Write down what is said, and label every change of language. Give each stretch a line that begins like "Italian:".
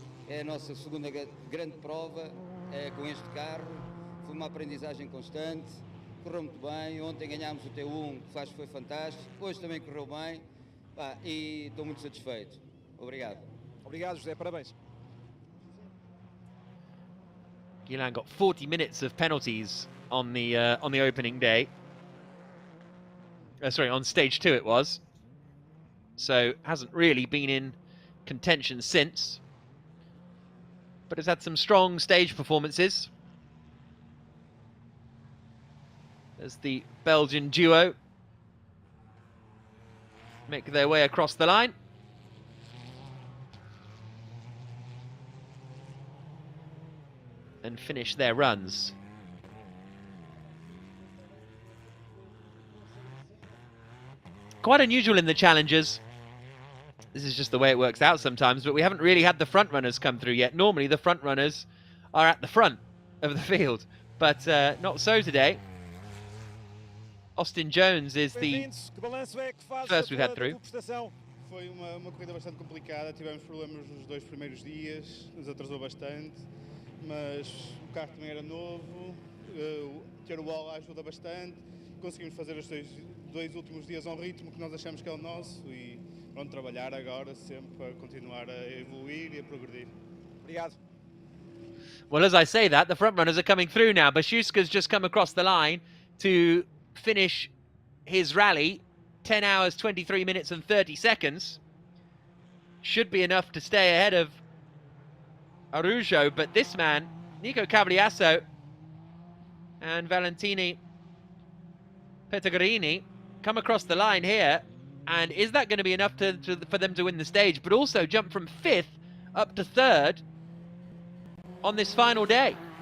Portuguese: É a nossa segunda grande prova com este carro, foi uma aprendizagem constante. Correu muito bem, ontem ganhámos o T1, que foi fantástico, hoje também correu bem e estou muito satisfeito. Obrigado. Obrigado, José, parabéns.
English: Guilain got 40 minutes of penalties on the opening day. Sorry, on stage 2 it was. So hasn't really been in contention since, but has had some strong stage performances. As the Belgian duo make their way across the line. And finish their runs. Quite unusual in the challenges. This is just the way it works out sometimes, but we haven't really had the front runners come through yet. Normally the front runners are at the front of the field, but not so today. Austin Jones is the first we've had through.
Portuguese: Foi uma corrida bastante complicada, tivemos problemas nos 2 primeiros dias, nos atrasou bastante, mas o carro também era novo, ter o bola ajuda bastante, conseguimos fazer os dois últimos dias a um ritmo que nós achamos que é o nosso e vamos trabalhar agora sempre para continuar a evoluir e a progredir. Obrigado.
English: Well, as I say that, the front runners are coming through now. Baciuska's just come across the line to finish his rally, 10 hours, 23 minutes and 30 seconds. Should be enough to stay ahead of Araujo, but this man, Nico Cavaliasso and Valentini Petagrini, come across the line here, and is that going to be enough for them to win the stage, but also jump from 5th up to 3rd on this final day?